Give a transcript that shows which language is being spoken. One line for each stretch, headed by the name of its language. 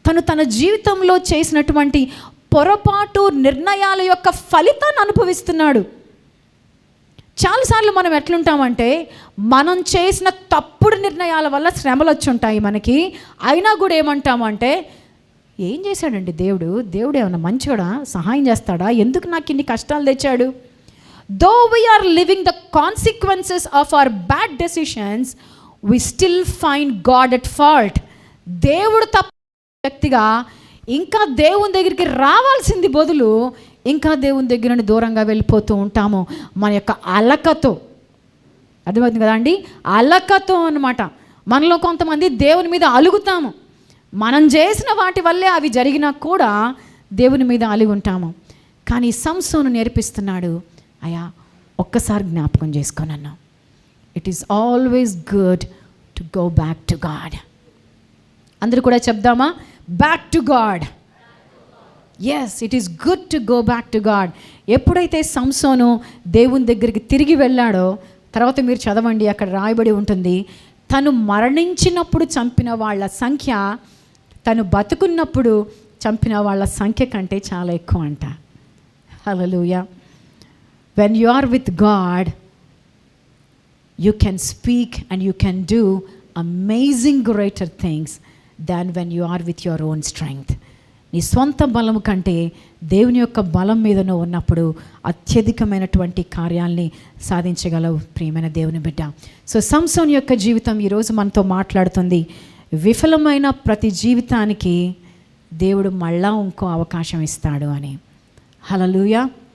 Telugu: తన జీవితంలో చేసినటువంటి పొరపాటు నిర్ణయాల యొక్క ఫలితాన్ని అనుభవిస్తున్నాడు. చాలాసార్లు మనం ఎట్లుంటామంటే, మనం చేసిన తప్పుడు నిర్ణయాల వల్ల శ్రమలు వచ్చి ఉంటాయి మనకి. అయినా కూడా ఏమంటామంటే, ఏం చేశాడండి దేవుడు ఏమన్నా మంచివాడా, సహాయం చేస్తాడా, ఎందుకు నాకు ఇన్ని కష్టాలు తెచ్చాడు?
English: Though we are living the consequences of our bad decisions, we still find God at fault.
Telugu: దేవుడు తప్ప వ్యక్తిగా ఇంకా దేవుని దగ్గరికి రావాల్సింది బదులు ఇంకా దేవుని దగ్గర నుండి దూరంగా వెళ్ళిపోతూ ఉంటాము మన యొక్క అలకతో. అర్థమవుతుంది కదా అండి? అలకతో అన్నమాట. మనలో కొంతమంది దేవుని మీద అలుగుతాము. మనం చేసిన వాటి వల్లే అవి జరిగినా కూడా దేవుని మీద అలిగి ఉంటాము. కానీ సంసోను నేర్పిస్తున్నాడు, అయ్యా ఒక్కసారి జ్ఞాపకం చేసుకోనన్నా,
English: It is always good to go back to God.
Telugu: అందరూ కూడా చెప్దామా?
English: Back to God. Yes, it is good to go back to God.
Telugu: ఎప్పుడైతే సంసోను దేవుని దగ్గరికి తిరిగి వెళ్ళాడో, తర్వాత మీరు చదవండి, అక్కడ రాయబడి ఉంటుంది, తను మరణించినప్పుడు చంపిన వాళ్ళ సంఖ్య తను బతుకున్నప్పుడు చంపిన వాళ్ళ సంఖ్య కంటే చాలా ఎక్కువ అంట. హల్లెలూయా.
English: When you are with God, you can speak and you can do amazing greater things than when you are with your own strength.
Telugu: నీ స్వంత బలం కంటే దేవుని యొక్క బలం మీద నువ్వు ఉన్నప్పుడు అత్యధికమైనటువంటి కార్యాల్ని సాధించగలవు ప్రియమైన దేవుని బిడ్డ. సో సంసోను యొక్క జీవితం ఈరోజు మనతో మాట్లాడుతుంది. విఫలమైన ప్రతి జీవితానికి దేవుడు మళ్ళా ఇంకో అవకాశం ఇస్తాడు అని. హల్లెలూయా.